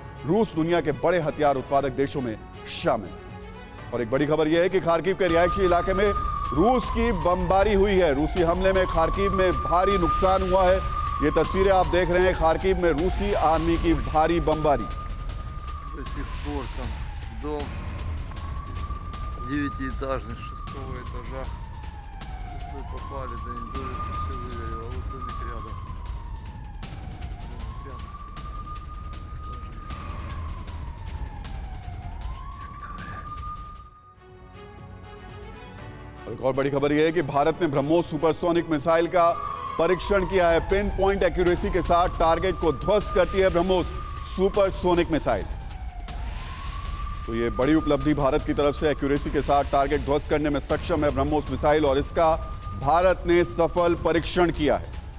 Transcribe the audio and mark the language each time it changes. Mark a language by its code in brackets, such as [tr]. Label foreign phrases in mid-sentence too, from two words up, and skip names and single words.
[hi] रूस दुनिया के बड़े हथियार उत्पादक देशों में शामिल है। और एक बड़ी खबर यह है कि खार्किव के रिहायशी इलाके में रूस की बमबारी हुई है। रूसी हमले में खार्किव में भारी नुकसान हुआ है। ये तस्वीरें आप देख रहे हैं खार्किव में रूसी आर्मी की भारी बमबारी। [ru] Дом 9-этажный, 6-го этажа. 6-й попали, да не домик все выгорело, а вот домик рядом. Пятый. Тоже история. [hi] एक और बड़ी खबर यह है कि भारत ने ब्रह्मोस [en] supersonic missile [hi] का परीक्षण किया है। [en] pin point accuracy [hi] के साथ टारगेट को ध्वस्त करती है ब्रह्मोस। [en] supersonic missile. [hi] तो ये बड़ी उपलब्धि भारत की तरफ से एक्यूरेसी के साथ टारगेट ध्वस्त करने में सक्षम है ब्रह्मोस मिसाइल, और इसका भारत ने सफल परीक्षण किया है।